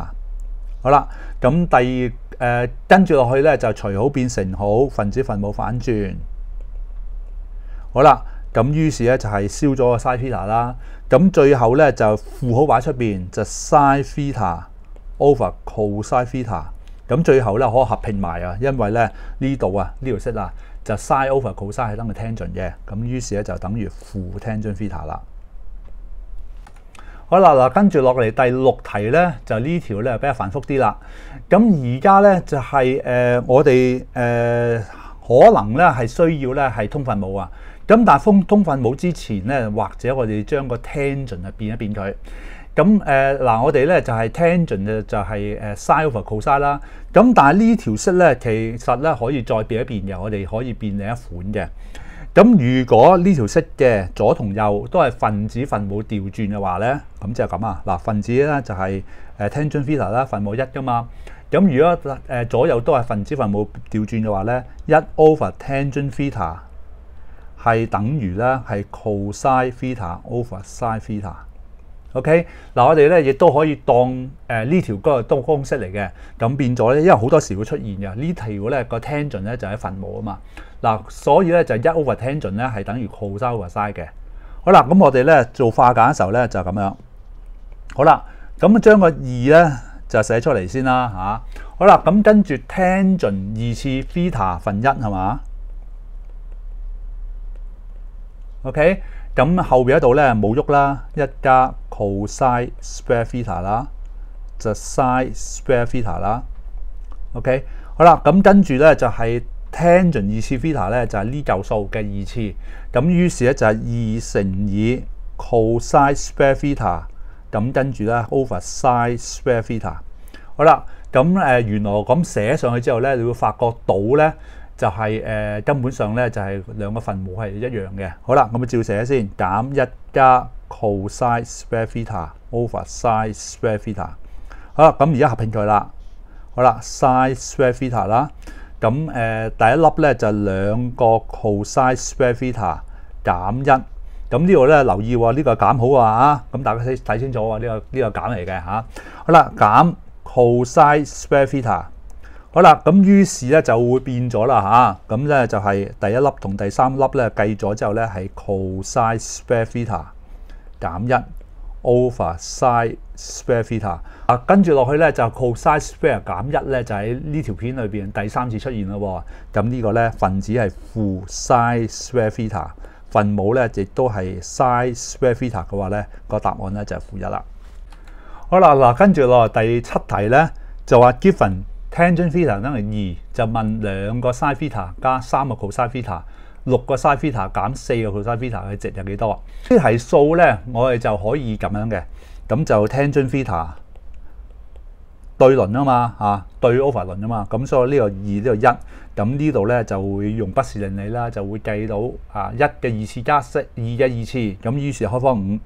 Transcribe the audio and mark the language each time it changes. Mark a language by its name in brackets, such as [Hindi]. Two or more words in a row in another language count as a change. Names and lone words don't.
[Cantonese] 好啦，咁跟住落去咧就除好變乘好，分子分母反轉。好啦，咁於是咧就係燒咗個 [English] sin theta [Cantonese] 啦。咁最後咧就負好擺出邊，就 [English] sin theta over cosine theta， [Cantonese] 咁最後咧可以合併埋啊，因為咧呢度啊呢條式啊就 [English] sin over cosine [Cantonese] 係等於 tangent 嘅，咁於是咧就等於負 [English] tangent theta [Cantonese] 啦。好啦，嗱跟住落嚟第6題咧，就呢條咧比較繁複啲啦。咁而家咧就係我哋可能咧係需要咧係通分母啊。咁但係通分母之前咧，或者我哋將個 tangent 啊變一變佢。咁嗱，我哋咧就係 tangent 就係 [English] sin over cosine [Cantonese] 啦。咁但係呢條式咧，其實咧可以再變一變嘅，我哋可以變另一款嘅。咁如果呢條式嘅左同右都係分子分母調轉嘅話咧，咁即係咁啊。嗱，分子咧就係 [English] tangent theta [Cantonese] 啦，分母1噶嘛。咁如果左右都係分子分母調轉嘅話咧， [English] 1 over tangent theta [Cantonese] 係等於咧係 [English] cosine theta over sin theta。 [Cantonese] OK， 嗱我哋咧亦都可以當呢條嗰個公式嚟嘅，咁變咗咧，因為好多時會出現嘅呢條咧個 tangent 咧就喺分母啊嘛，嗱所以咧就 [English] 1 over tangent [Cantonese] 咧係等於 [English] cos over sin [Cantonese] 嘅。好啦，咁我哋咧做化簡嘅時候咧就咁樣。好啦，咁將個2咧就寫出嚟先啦嚇。好啦，咁跟住 tangent 2次 theta 分1係嘛 ？OK。咁後邊嗰度咧冇喐啦，1加 [English] cosine square theta [Cantonese] 啦，就 [English] sin square theta [Cantonese] 啦。OK， 好啦，咁跟住咧就係 tangent 2次 theta 咧就係呢嚿數嘅2次，咁於是咧就係2乘以 [English] cosine square theta， [Cantonese] 咁跟住咧 [English] over sin square theta。 [Cantonese] 好啦，咁原來咁寫上去之後咧，你會發覺到咧。就係根本上咧就係兩個分母係一樣嘅。好啦，咁照寫先，減1加 [English] cosine square theta over sin square theta。 [Cantonese] 好啦，咁而家合併佢啦。好啦 ， [English] sin square theta [Cantonese] 啦。咁第一粒咧就2個 [English] cosine square theta [Cantonese] 減1。咁呢度咧留意喎，呢個減好啊，咁大家睇清楚喎，呢個減嚟嘅嚇。好啦，減 [English] cosine square theta。 [Cantonese] 好啦，咁於是咧就會變咗啦嚇，咁咧就係第一粒同第三粒咧計咗之後咧係 [English] cosine square theta [Cantonese] 減1 [English] over sin square theta。 [Cantonese] 跟住落去咧就 [English] cosine square [Cantonese] 減1咧就喺呢條片裏邊第3次出現咯喎。咁呢個咧分子係負 [English] sin square theta， [Cantonese] 分母咧亦都係 [English] sin square theta [Cantonese] 嘅話咧，個答案咧就係負1啦。好啦，嗱跟住落第7題咧就話 [English] given tangent theta [Cantonese] 等於2，就問2個 [English] sin theta [Cantonese] 加3個 [English] cosine theta， [Cantonese] 6 個 [English] sin theta [Cantonese] 減4個 [English] cosine theta [Cantonese] 嘅值有幾多？呢題數咧，我哋就可以咁樣嘅，咁就 [English] tangent theta [Cantonese] 對輪啊嘛嚇，對 over 輪啊嘛，咁所以呢個2呢個1，咁呢度咧就會用不是令理啦，就會計到1嘅2次加2嘅2次，咁於是開方5。